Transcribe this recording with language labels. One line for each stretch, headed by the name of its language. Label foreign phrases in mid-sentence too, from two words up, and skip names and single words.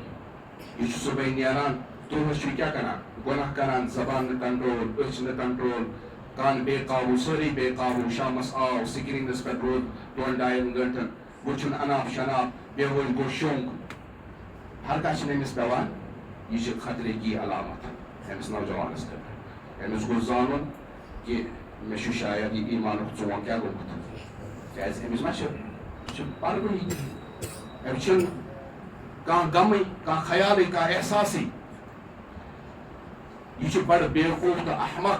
Kashmiri: یہِ چھُ صُبحٲے نیران دۄہس چھُ کیٛاہ کران گۄناہ کران زبان نہٕ کنٹرول أچھ نہٕ کنٹرول کان بے قابوٗ سٲری بے قابوٗ شامس آو سکریٖنس پٮ۪ٹھ روٗد 2-2.5 گٲنٛٹن وٕچھُن
Urdu: اناپ شناپ
Kashmiri: بیہوش گوٚو شوٚنٛگ. ہر کانٛہہ چھِنہٕ أمِس پیٚوان. یہِ چھِ
Urdu: خطرے کی علامت
Kashmiri: أمِس نوجوانس خٲطرٕ. أمِس گوٚژھ زانُن کہِ مےٚ چھُ شاید یہِ ایٖمانُک ژونٛگ کیٛاہ گوٚمُت کیٛازِ أمِس ما چھِ پرونٕے أمِس چھُنہٕ کانٛہہ غمٕے کانٛہہ خیالٕے کانٛہہ احساسٕے. یہِ چھُ بڑٕ بیوقوٗف تہٕ احمق.